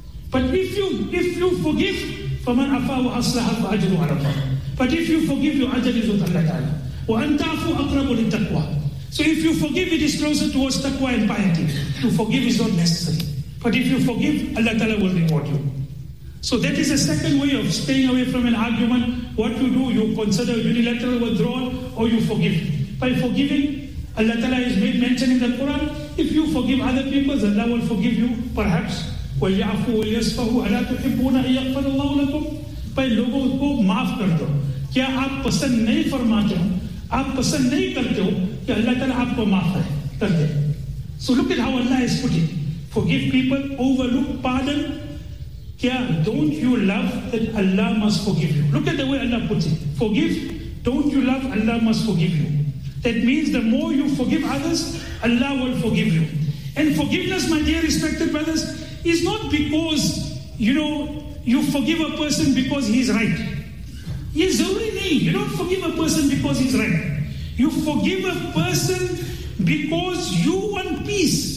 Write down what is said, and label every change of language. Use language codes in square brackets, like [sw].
[en] But if you forgive, [ar] فَمَنْ أَفَاهُ أَصْلَحَ فَأَجْرُهُ عَلَى اللَّهِ. [en] But if you forgive, your ajr is with Allah Ta'ala. [ar] وَأَنْ تَعْفُوا أَقْرَبُ لِلتَّقْوَى. [en] So if you forgive, it is closer towards taqwa and piety. To forgive is not necessary. But if you forgive, Allah Ta'ala will reward you. So that is a second way of staying away from an argument. What you do, you consider unilateral withdrawal or you forgive. By forgiving, Allah Ta'ala is mentioning the Quran. If you forgive other people, Allah will forgive you, perhaps. [ar] وَلْيَعْفُوا وَلْيَسْفَهُوا أَلَا تُحِبُّونَ أَنْ يَغْفَرَ اللَّهُ لَكُمْ. [ur] بھائی لوگوں کو معاف کر دو. کیا آپ پسند نہیں فرماتے ہو, آپ پسند نہیں کرتے ہو کہ اللہ تعالیٰ آپ کو معاف کر دے. [en] So look at how Allah is put it. Forgive people, overlook, pardon. کیا don't you love that Allah must forgive you. Look at the way Allah put it. Forgive, don't you love, Allah must forgive you. That means the more you forgive others, Allah will forgive you. And forgiveness, my dear respected brothers, is not because, you know, you forgive a person because he's right. Yes, only me. You don't forgive a person because he's right. You forgive a person because you want peace.